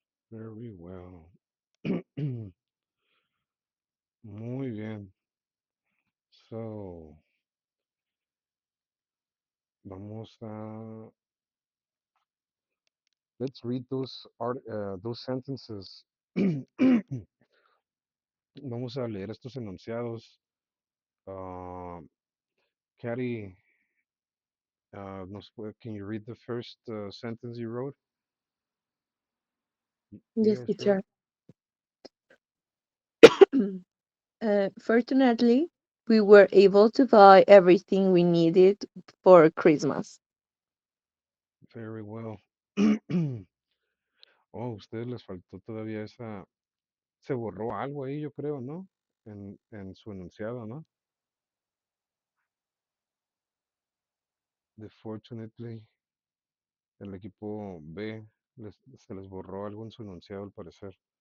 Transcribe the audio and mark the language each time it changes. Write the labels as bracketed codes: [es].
[en] Very well. [es] Muy bien. [en] So, [es] vamos a [en] let's read those sentences. [es] Vamos a leer estos enunciados. [en] Uh, Caddy, can you read the first sentence you wrote? You Yes, guys ready? teacher. Fortunately, we were able to buy everything we needed for Christmas. Very well. [es] Oh, a ustedes les faltó todavía esa. Se borró algo ahí, yo creo, ¿no? En su enunciado, ¿no? Fortunately, el equipo B se les borró algo en su enunciado al parecer.